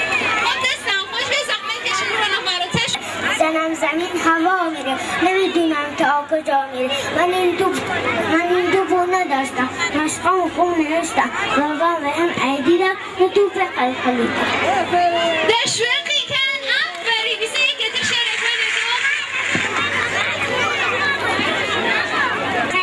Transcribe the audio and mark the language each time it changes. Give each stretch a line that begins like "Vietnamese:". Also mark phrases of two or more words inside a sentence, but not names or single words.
Central Kurdish: خۆ دەستان خۆش بێت زەحمەت کەشن بڕۆنە خوارەوە.
Persian: زنم زمین هوا میره نمیدونم تا کجا میره من این توپو نداشتم مشقام خوب نوشتم بابا بهم عیدیدم یه توپ قلقلیدم. تشویقی کن. آفرین. بیسه یک تشاره کنه تو.